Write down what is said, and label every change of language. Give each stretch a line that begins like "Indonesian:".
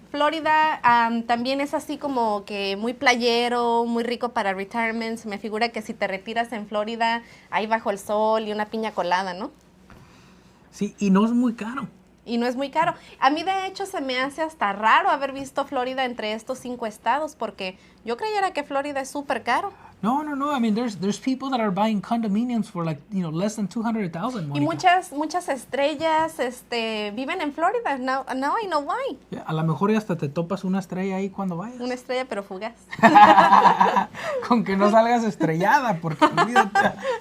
Spanish: Florida también es así como que muy playero, muy rico para retirement. Me figura que si te retiras en Florida, ahí bajo el sol y una piña colada, ¿no? Sí, y no es muy caro. Y no es muy caro. A mí, de hecho, se me hace hasta raro haber visto Florida entre estos 5 estados, porque yo creyera que Florida es súper caro. No.
English: I mean, there's people that are buying condominiums for less than $200,000.
Spanish: Y muchas estrellas viven en Florida.
English: Now I know why.
Spanish: Yeah, a lo mejor hasta te topas una estrella ahí cuando vayas. Una estrella pero fugaz. Con que no salgas estrellada, porque olvídate.